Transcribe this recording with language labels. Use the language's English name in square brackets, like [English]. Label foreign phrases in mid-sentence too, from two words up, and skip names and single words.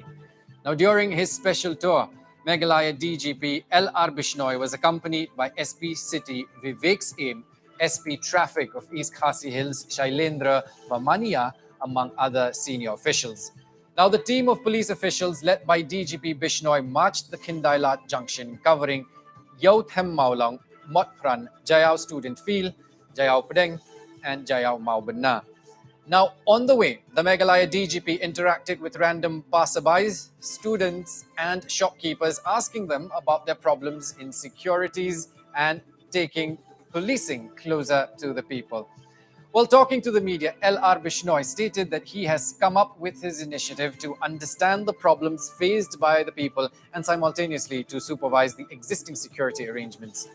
[English] Now, during his special tour, Meghalaya DGP L.R. Bishnoi was accompanied by SP City Vivek's Aim, SP Traffic of East Khasi Hills Shailendra Vamania, among other senior officials. Now, the team of police officials led by DGP Bishnoi marched the Khindailat Junction, covering Yauthem Maulong, Motpran, Jayao Student Field, Jayao Pedeng, and Jayao Maubana. Now, on the way, the Meghalaya DGP interacted with random passerbys, students, and shopkeepers, asking them about their problems in securities and taking policing closer to the people. While talking to the media, L.R. Bishnoi stated that he has come up with his initiative to understand the problems faced by the people and simultaneously to supervise the existing security arrangements.